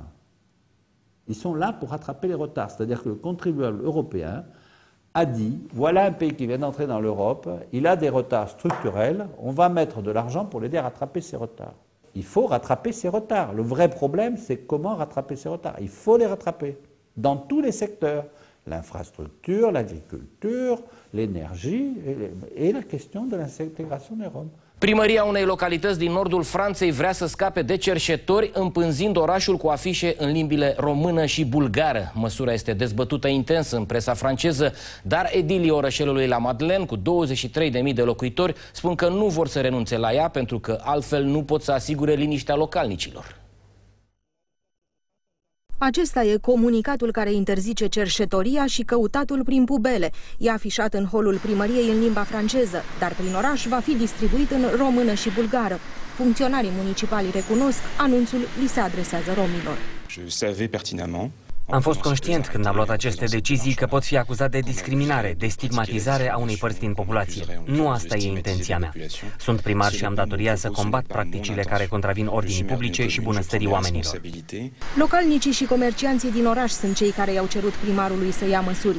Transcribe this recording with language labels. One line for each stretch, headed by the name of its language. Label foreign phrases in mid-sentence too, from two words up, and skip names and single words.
French: Ils sont là pour rattraper les retards. C'est-à-dire que le contribuable européen a dit, voilà un pays qui vient d'entrer dans l'Europe, il a des retards structurels, on va mettre de l'argent pour l'aider à rattraper ces retards. Il faut rattraper ces retards. Le vrai problème, c'est comment rattraper ces retards. Il faut les rattraper dans tous les secteurs. L'infrastructure, l'agriculture, l'énergie et la question de l'intégration des Roms.
Romanian: Primăria unei localități din nordul Franței vrea să scape de cerșetori, împânzind orașul cu afișe în limbile română și bulgară. Măsura este dezbătută intens în presa franceză, dar edilii orășelului La Madeleine, cu 23.000 de locuitori, spun că nu vor să renunțe la ea, pentru că altfel nu pot să asigure liniștea localnicilor. Acesta e comunicatul care interzice cerșetoria și căutatul prin pubele. E afișat în holul primăriei în limba franceză, dar prin oraș va fi distribuit în română și bulgară. Funcționarii municipali recunosc, anunțul li se adresează romilor.
French: Je savais pertinemment.
Romanian: Am fost conștient când am luat aceste decizii că pot fi acuzat de discriminare, de stigmatizare a unei părți din populație. Nu asta e intenția mea. Sunt primar și am datoria să combat practicile care contravin ordinii publice și bunăstării oamenilor. Localnicii și comercianții din oraș sunt cei care i-au cerut primarului să ia măsuri.